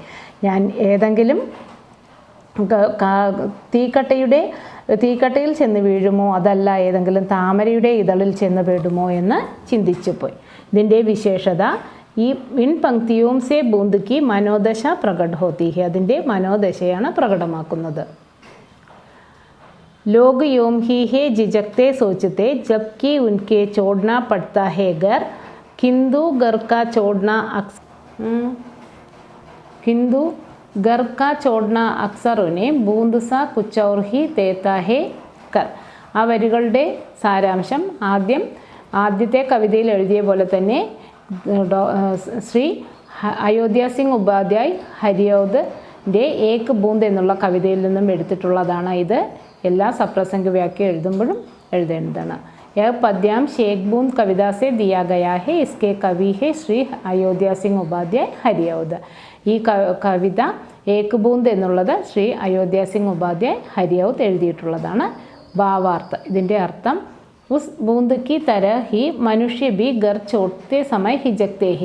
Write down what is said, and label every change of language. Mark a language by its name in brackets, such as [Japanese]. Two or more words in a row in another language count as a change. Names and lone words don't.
[Malayalam] ഞാൻ ഏതെങ്കിലും തീക്കട്ടയിൽ ചെന്ന് വീഴുമോ അതല്ല ഏതെങ്കിലും താമരയുടെ ഇതളിൽ ചെന്ന് പെടുമോ എന്ന് ചിന്തിച്ചു പോയി. ഇതിൻ്റെ വിശേഷത ഈ [Hindi] इन पंक्तियों से बूंद की मनोदशा प्रकट होती है, [Malayalam] അതിൻ്റെ മനോദശയാണ് പ്രകടമാക്കുന്നത്. [Hindi] लोग यूं ही है झिझकते सोचते जबकि उनके छोड़ना पड़ता है घर, किंतु घर का छोड़ना अक्सर उन्हें बूंद सा कुछ और ही देता है कर. [Malayalam] ആ വരികളുടെ സാരാംശം ആദ്യത്തെ കവിതയിൽ എഴുതിയ പോലെ തന്നെ ശ്രീ അയോധ്യ സിംഗ് ഉപാധ്യായ് ഹരിയൗദിൻ്റെ ഏക് ബൂന്ദ് എന്നുള്ള കവിതയിൽ നിന്നും എടുത്തിട്ടുള്ളതാണ് ഇത്. എല്ലാ സപ്രസംഗ വാക്യം എഴുതുമ്പോഴും എഴുതേണ്ടതാണ്. [Hindi] यह पद्यांश एक बूंद कविता से दिया गया है. इसके कवि है श्री അയോധ്യ സിംഗ് ഉപാധ്യായ് ഹരിയൗദ്. [Malayalam] ഈ കവിത ഏക് ബൂന്ദ് എന്നുള്ളത് ശ്രീ അയോധ്യ സിംഗ് ഉപാധ്യായ് ഹരിയൗദ് എഴുതിയിട്ടുള്ളതാണ്. ഭാവാർത്ഥ, ഇതിൻ്റെ അർത്ഥം [Hindi] उस बूंद की तरह ही मनुष्य भी घर छोड़ते समय झिझकते हैं.